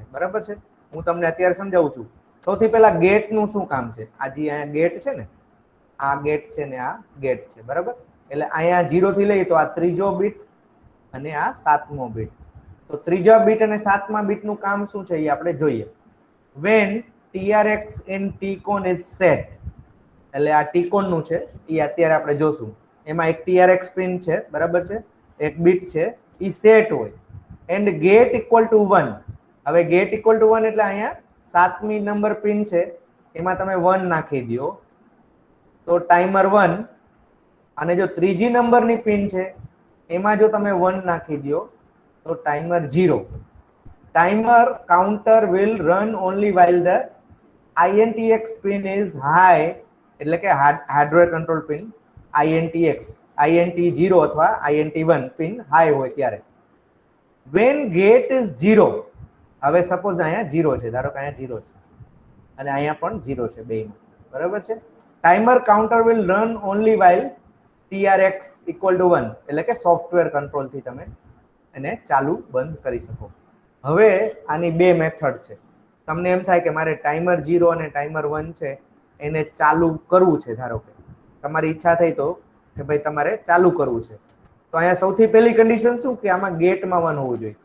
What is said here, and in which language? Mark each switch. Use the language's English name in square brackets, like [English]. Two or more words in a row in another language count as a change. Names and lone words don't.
[Gujarati] બરાબર છે, હું તમને અત્યારે સમજાવું છું. સૌથી પહેલા ગેટ નું શું કામ છે? આ જે અહીંયા ગેટ છે ને, આ ગેટ છે ને આ ગેટ છે. બરાબર, એટલે અહીંયા 0 થી લઈ તો આ ત્રીજો બીટ અને આ 7મો બીટ. તો ત્રીજા બીટ અને 7મા બીટ નું કામ શું છે એ આપણે જોઈએ. [English] when TRX in TCON is set, [Gujarati] એટલે આ TCON નું છે એ અત્યારે આપણે જોશું. એમાં એક TRX પિન છે, બરાબર છે, એક બીટ છે, એ સેટ હોય [English] and gate equal to 1. [Gujarati] હવે [English] gate equal to 1 [Gujarati] એટલે અહીંયા 7મી નંબર પિન છે એમાં તમે 1 નાખી દો તો ટાઈમર 1, અને જો ત્રીજી નંબરની પિન છે એમાં જો તમે 1 નાખી દો તો ટાઈમર 0. [English] timer counter will run only while the INTX pin is high, [Gujarati] એટલે કે [English] hardware control pin [Gujarati] INTX, INT0 અથવા INT1 પિન હાઈ હોય ત્યારે. [English] when gate is 0, [Gujarati] હવે સપોઝ અહીંયા 0 છે, ધારો કે અહીંયા 0 છે અને અહીંયા પણ 0 છે બેયમાં. બરાબર છે. [English] timer counter will run only while TRX equal to 1, [Gujarati] એટલે કે [English] software control [Gujarati] થી તમે એને ચાલુ બંધ કરી શકો. હવે આની બે મેથડ છે. તમને એમ થાય કે મારે ટાઈમર 0 અને ટાઈમર 1 છે એને ચાલુ કરવું છે, ધારો કે તમારી ઈચ્છા થઈ તો કે ભાઈ તમારે ચાલુ કરવું છે, તો અહીંયા સૌથી પહેલી કન્ડિશન શું કે આમાં ગેટમાં 1 હોવું જોઈએ.